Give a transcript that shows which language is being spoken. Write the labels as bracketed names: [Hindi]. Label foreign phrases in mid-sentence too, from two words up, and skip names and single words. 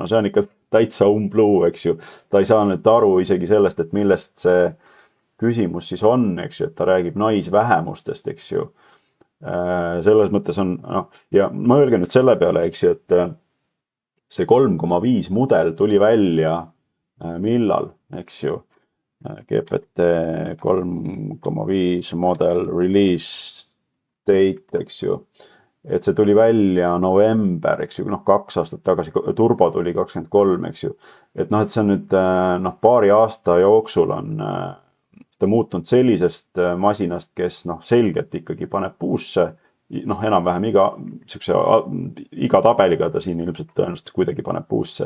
[Estonian] See on ikka täitsa umbluu, eks ju. Ta ei saa nüüd aru isegi sellest, et millest see küsimus siis on, eks ju, et ta räägib naisvähemustest, eks ju. Selles mõttes on, ja mõelge nüüd selle peale, eks ju, et see 3,5 mudel tuli välja millal, eks ju, [English] GPT 3,5 model release date, [Estonian] eks ju, et see tuli välja november, eks ju, 2 aastat tagasi, turbo tuli 23, eks ju, et see on nüüd paari aasta jooksul on ta muutunud sellisest masinast, kes selgelt ikkagi paneb puusse, enam-vähem iga tabeliga ta siin ilmselt tõenäoliselt kuidagi paneb puusse.